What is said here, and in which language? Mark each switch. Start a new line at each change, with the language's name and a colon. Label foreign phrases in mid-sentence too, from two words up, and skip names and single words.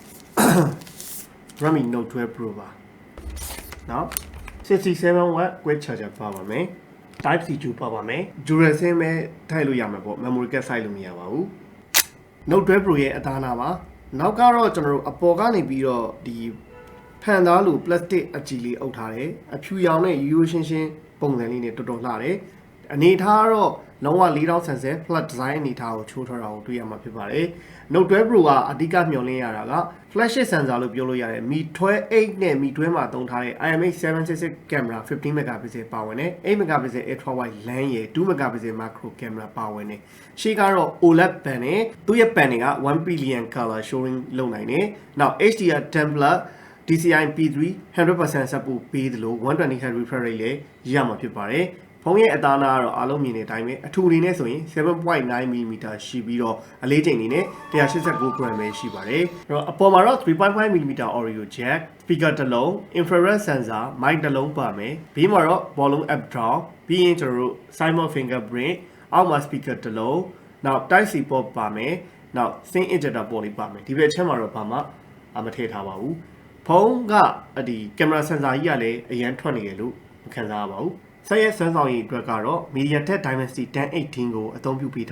Burmese: Redmi Note 12 Pro ပါနော် 67W
English: quick charger
Burmese: ပါပါမယ်
English: Type C
Burmese: 2ပါပါမယ်
English: Dual SIM
Burmese: ပဲထည့်လို့ရမှာပေါ့
English: memory card
Burmese: စိုက်လို့မရပါဘူး Note 12 Pro ရဲ့အသားနာပါနောက်ကတော့ကျွန်တော်တို့အပေါ်ကနေပြီးတော့ဒီဖန်သားလို plastic အကြည်လေးအုပ်ထားတယ်အဖြူရောင်နဲ့ရိုးရိုးရှင်းရှင်းပုံစံလေးနဲ့တော်တော်လှတယ်အနေထားကတော့လုံးဝ4000 sensor
English: flat design
Burmese: အနေထားကိုချိုးထားတာကိုတွေ့ရမှာဖြစ်ပါတယ် Note 12 Pro ကအဓိကမျှော်လင့်ရတာက
English: flagship sensor
Burmese: လို့ပြောလို့ရတယ် Mi 12 8နဲ့ Mi 12မှာသုံးထားတဲ့
English: IMX766 camera 15 megapixel
Burmese: ပါဝင်တယ်
English: 8 megapixel ultra wide lens
Burmese: ရယ်
English: 2 megapixel macro camera
Burmese: ပါဝင်တယ်ရှေ့ကတော့
English: OLED pan
Burmese: နဲ့သူ့ရဲ့ pan တွေက
English: 1 billion color showing
Burmese: လုပ်နိုင်တယ်နောက်
English: HDR10 Plus DCI-P3 100% support
Burmese: ပေးသလို
English: 120Hz refresh rate
Burmese: လည်းရမှာ ဖြစ်ပါတယ်ဖုန်းရဲ့အသားနာကတော့အားလုံးမြင်တဲ့အတိုင်းပဲအထူအနေနဲ့ဆိုရင် 7.9mm ရှိပြီးတော့အလေးချိန်အနေနဲ့ 189 gram ပဲရှိပါတယ်အဲ့တော့အပေါ်မှာတော့
English: 3.5mm audio jack speaker
Burmese: တစ်လုံး
English: infrared sensor mic
Burmese: တစ်လုံးပါမယ်ဘေးမှာတော့
English: volume up down
Burmese: ပြီးရင်ကျွန်တော်တို့
English: side mount fingerprint
Burmese: အောက်မှာ speaker တစ်လုံးနောက်
English: type C port
Burmese: ပါမယ်နောက်
English: SIM injector port
Burmese: လေးပါမယ်ဒီဘက်ချက်မှာတော့ဘာမှမထည့်ထားပါဘူးဖုန်းကဒီက င်မရာဆန်ဆာကြီးကလည်းအရန်ထွက်နေတယ်လို့မခံစားရပါဘူးဆက်ရဲ့စွမ်းဆောင်ရည်အတွက်ကတော့ MediaTek Dimensity 1080 ကိုအသုံးပြုပေးထား